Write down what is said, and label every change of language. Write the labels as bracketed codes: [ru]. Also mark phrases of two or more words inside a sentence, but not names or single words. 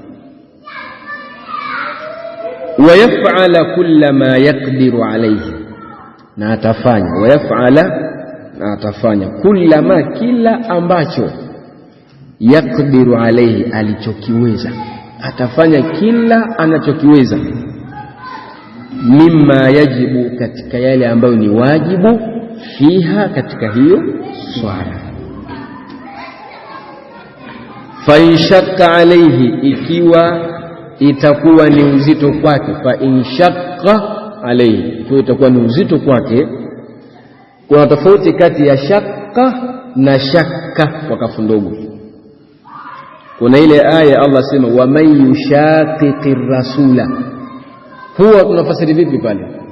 [ar] ويفعل كل ما يقدر عليه, [sw] na atafanya, [ar] ويفعل, [sw] na atafanya, [ar] كل ما, [sw] kila ambacho, [ar] يقدر عليه, [sw] alichokiweza, atafanya kila anachokiweza, [ar] مما يجب, [sw] katika yale ambayo ni wajibu, fiha, katika hiyo swala. [ar] فإن شق عليه, [sw] ikiwa itakuwa ni uzito kwake. [ar] فإن شق عليه, [sw] ikiwa itakuwa ni uzito kwake. Kuna tofauti kati ya shakka na shakka kwa kafu ndogo. Kuna ile aya Allah sema, [ar] ومن يشاقق الرسول, [sw] huwa tunafasiri vipi pale?